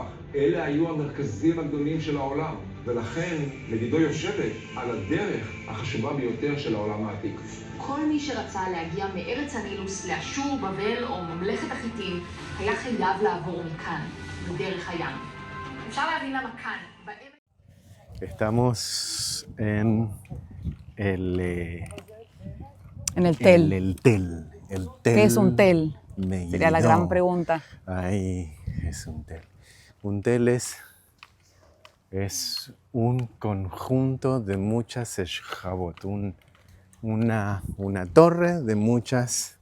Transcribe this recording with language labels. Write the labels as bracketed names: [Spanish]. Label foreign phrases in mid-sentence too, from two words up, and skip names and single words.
[Hebrew] אלה היו המרכזים הגדולים של העולם, ולכן מגידו יושבת על הדרך החשובה ביותר של העולם העתיק. כל מי שרצה להגיע מארץ הנילוס לאשור, בבל או ממלכת החיטים, היה חייב לעבור מכאן, בדרך הים. אפשר להבין למה כאן, [Spanish] Estamos en el tel. El tel. ¿Qué es un tel? Megiddo. Sería la gran pregunta. Ahí es un tel. Un tel es un conjunto de muchas eshjabot, una torre de muchas